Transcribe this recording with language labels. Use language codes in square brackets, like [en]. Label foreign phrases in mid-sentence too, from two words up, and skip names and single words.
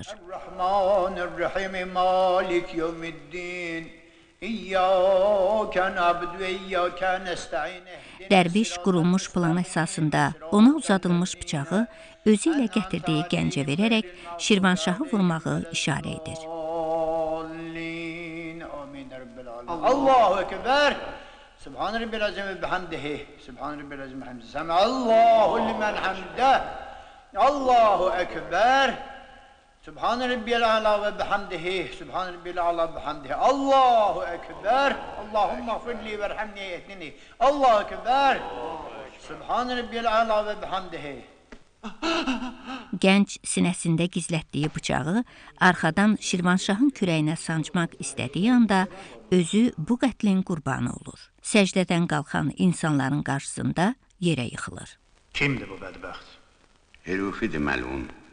[ar] الرحمن الرحيم مالك يوم الدين. إياك نعبد وإياك نستعين. [az] Dərviş qurulmuş plan əsasında ona uzadılmış bıçağı özü ilə gətirdiyi gəncə verərək Şirvanşahı vurmağı işarə edir. [ar] الله أكبر. سبحان ربي العظيم وبحمده. سبحان ربي العظيم وبحمده. سمع الله لمن حمده. الله أكبر. سبحان ربي الأعلى وبحمده. سبحان ربي الأعلى وبحمده. الله أكبر. اللهم اغفر لي وارحمني واهدني. الله أكبر. سبحان ربي الأعلى وبحمده. [az] Gənc sinəsində gizlətdiyi bıçağı arxadan Şirvanşahın kürəyinə sancmaq istədiyi anda özü bu qətlin qurbanı olur. Səcdədən qalxan insanların qarşısında yerə yıxılır. Kimdir bu bədbəxt? Herufidir məlun.